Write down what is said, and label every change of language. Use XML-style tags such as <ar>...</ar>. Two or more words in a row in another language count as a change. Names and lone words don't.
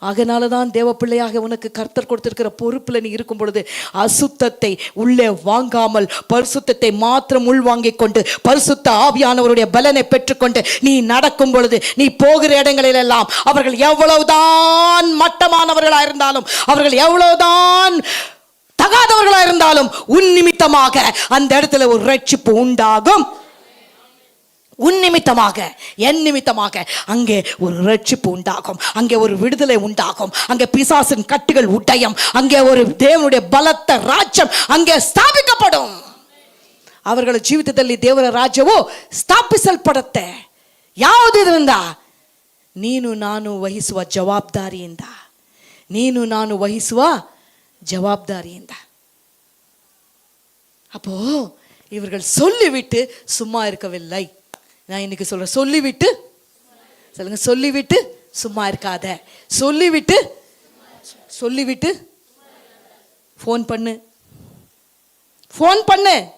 <ta>அதனால தான் தேவ பிள்ளையாக உனக்கு கர்த்தர் கொடுத்திருக்கிற பொறுப்புல நீ இருக்கும் பொழுது அசுத்தத்தை உள்ளே வாங்காமல் பரிசுத்தத்தை மாத்திரம் உள்வாங்கிக் கொண்டு பரிசுத்த ஆவியானவருடைய பலனை பெற்றுக்கொண்டு நீ நடக்கும் பொழுது நீ போகிற இடங்களில் எல்லாம் அவர்கள் எவ்வளவுதான் மட்டமானவர்களாக இருந்தாலும், அவர்கள் எவ்வளவுதான் தகாதவர்களாக இருந்தாலும் உன் நிமித்தமாக அந்த இடத்துல ஒரு ரட்சிப்பு உண்டாகும். உன் நிமித்தமாக, என் நிமித்தமாக அங்கே ஒரு ரட்சிப்பு உண்டாகும், அங்கே ஒரு விடுதலை உண்டாகும், அங்கே பிசாசின் கட்டுகள் உடையும், அங்கே ஒரு தேவனுடைய பலத்த ராஜ்யம் அங்கே ಸ್ಥಾಪಿಸಲ್ಪடும்.</ta> <kn>ಅವರ ಜೀವಿತದಲ್ಲಿ ದೇವರ ರಾಜ್ಯವು ಸ್ಥಾಪಿಸಲ್ಪಡುತ್ತೆ. ಯಾವುದರಿಂದ? ನೀನು ನಾನು ವಹಿಸುವ ಜವಾಬ್ದಾರಿಯಿಂದ, ನೀನು ನಾನು ವಹಿಸುವ ஜவாப்தாரிಯಿಂದ.</kn> <ta>அப்போ இவர்கள் சொல்லிவிட்டு சும்மா இருக்கவில்லை. நான் இன்னைக்கு சொல்றேன், சொல்லிவிட்டு சொல்லுங்க, சொல்லிவிட்டு சும்மா இருக்காத. சொல்லிவிட்டு சொல்லிவிட்டு ஃபோன் பண்ணு, ஃபோன் பண்ணு.</ta>